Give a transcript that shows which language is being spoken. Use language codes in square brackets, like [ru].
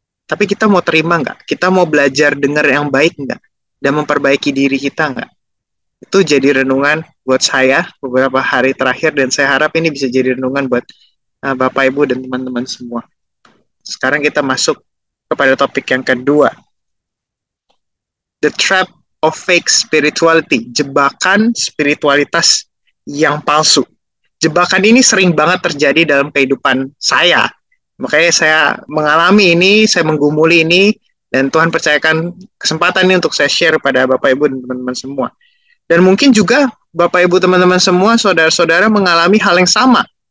[id] Tapi kita mau terima nggak? Kita mau belajar dengar yang baik nggak? Dan memperbaiki diri kita nggak? Itu jadi renungan buat saya beberapa hari terakhir, dan saya harap ini bisa jadi renungan buat Bapak, Ibu, dan teman-teman semua. Sekarang kita masuk kepada topik yang kedua. [en] The trap of fake spirituality. [id] Jebakan spiritualitas yang palsu. Jebakan ini sering banget terjadi dalam kehidupan saya. Makanya saya mengalami ini, saya menggumuli ini, dan Tuhan percayakan kesempatan ini untuk saya share pada Bapak, Ibu, dan teman-teman semua. Dan mungkin juga Bapak, Ibu, teman-teman semua, saudara-saudara mengalami hal yang sama.